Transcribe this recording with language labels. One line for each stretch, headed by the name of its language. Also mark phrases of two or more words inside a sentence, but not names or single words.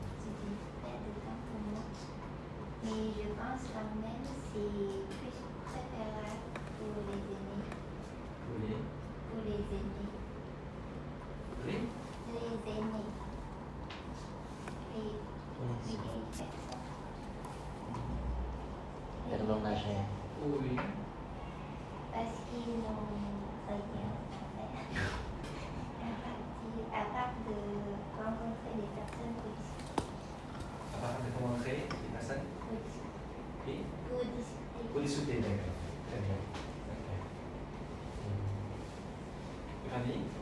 French: C'est une perte de temps pour moi. Mais je pense quand même que c'est plus préférable pour les aînés. Oui. Pour les aînés. Oui. Les aînés. Les vieilles personnes. เป็นโรงนาแชร์ Oui. Parce qu'ils n'ont rien à faire. À part de rencontrer des personnes pour discuter. À part de rencontrer les personnes Pour et discuter. pour discuter, d'accord. Très bien. Ok. Fanny?